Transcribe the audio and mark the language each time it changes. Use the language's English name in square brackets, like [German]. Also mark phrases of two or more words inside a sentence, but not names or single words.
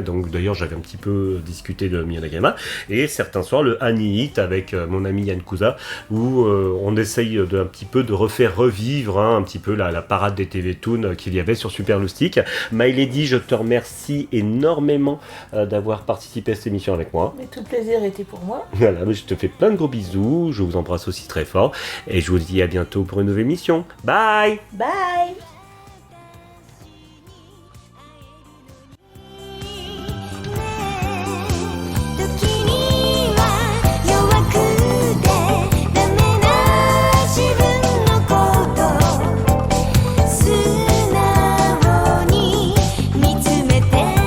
[French] Donc d'ailleurs j'avais un petit peu discuté de Miyagama, et certains soirs le Ani Hit avec mon ami Yann Kuza, où on essaye un petit peu de refaire revivre un petit peu la parade des TV Toon qu'il y avait sur Super Loustic. My Lady, je te remercie énormément d'avoir participé à cette émission avec moi. Mais tout le plaisir était pour moi. Voilà, je te fais plein de gros bisous, je vous embrasse aussi très fort, et je vous dis à bientôt pour une nouvelle émission. Bye. Bye. [Japanese] 時には弱くてダメな自分のこと素直に見つめて